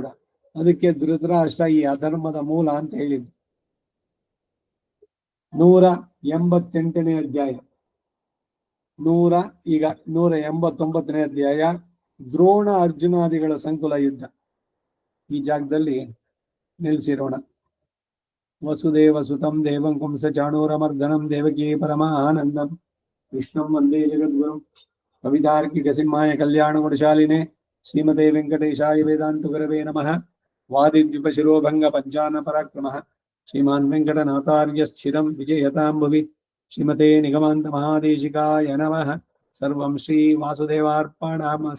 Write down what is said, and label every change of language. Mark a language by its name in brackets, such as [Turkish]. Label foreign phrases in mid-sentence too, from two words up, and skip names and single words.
[Kannada] ಅದಕ್ಕೆ ಧೃತರಾಷ್ಟ್ರ ಈ ಅಧರ್ಮದ ಮೂಲ ಅಂತ ಹೇಳಿದ್ದು. 188ನೇ ಅಧ್ಯಾಯ. 189ನೇ ಅಧ್ಯಾಯ ದ್ರೋಣ ಅರ್ಜುನಾದಿಗಳ ಸಂಕುಲ ಯುದ್ಧ. ಈ ಜಾಗದಲ್ಲಿ ನಿಲ್ಲಿಸಿರೋಣ. [Sanskrit] ವಸುದೇವ ಸುತಂ ದೇವಂ ಕಂಸ ಚಾಣೂರಮರ್ದನಂ ದೇವಕೀ ಪರಮಾನಂದಂ ವಿಷ್ಣುಂ ವಂದೇ ಜಗದ್ಗುರು ಕವಿತಾರ್ಕಿಕ ಸಿಂಹಾಯ ಕಲ್ಯಾಣ ಗುಣಶಾಲಿನೇ ಶ್ರೀಮತೆ ವೆಂಕಟೇಶಾಯ ವೇದಾಂತ ಗುರವೇ ನಮಃ. ವಾದಿದ್ವಿಪ ಶಿರೋಭಂಗ ಪಂಚಾನ ಪರಾಕ್ರಮಃ ಶ್ರೀಮಾನ್ ವೆಂಕಟನಾಥಾರ್ಯ ಸ್ಥಿರಂ ವಿಜಯತಾಂ ಭುವಿ. ಶ್ರೀಮತೆ ನಿಗಮಾಂತ ಮಹಾದೇಶಿಕಾಯ ನಮಃ. ಸರ್ವಂ ಶ್ರೀ ವಾಸುದೇವಾರ್ಪಣಮಸ್ತು.